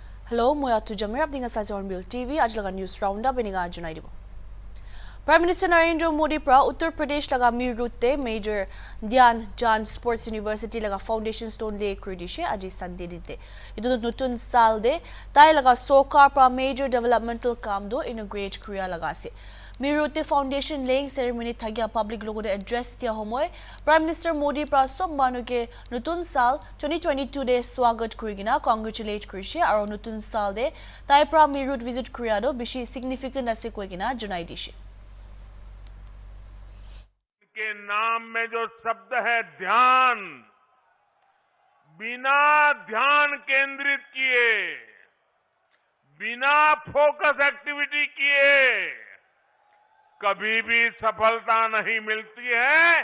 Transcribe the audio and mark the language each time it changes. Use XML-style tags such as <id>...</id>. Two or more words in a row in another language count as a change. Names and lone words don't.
<nag>Hello, moi atu Jamir abdinga sa Hornbill TV ajlaga</nag> <en>news roundup</en> <nag>iniga junai dibo.</nag> <en>Prime Minister</en> <nag>Narendra Modi pra Uttar Pradesh laga Meerut Major Dhyan Chand Sports University laga</nag> <en>Foundation Stone</en> <nag>le kridishe aji Sunday dite. Idu nutun sal de tai laga Sokar pra</nag> <en>Major Developmental</en> <nag>Kam do inaugurate kriya laga se. Meerut</nag> <en>Foundation laying ceremony</en> <nag>thagya public logo de address tia homoy</nag> <en>Prime Minister</en> <nag>Modi pra sob manu ke nutun sal 2022 de swagat kurigina congratulate krishe aro nutun sal de tai pra Meerut visit kriya do bishi significant ase koigina junai dishe.</nag> <hi>के नाम में जो शब्द है ध्यान, बिना ध्यान केंद्रित किए, बिना</hi> <en>focus activity</en> <hi>किए कभी भी सफलता नहीं मिलती है।</hi>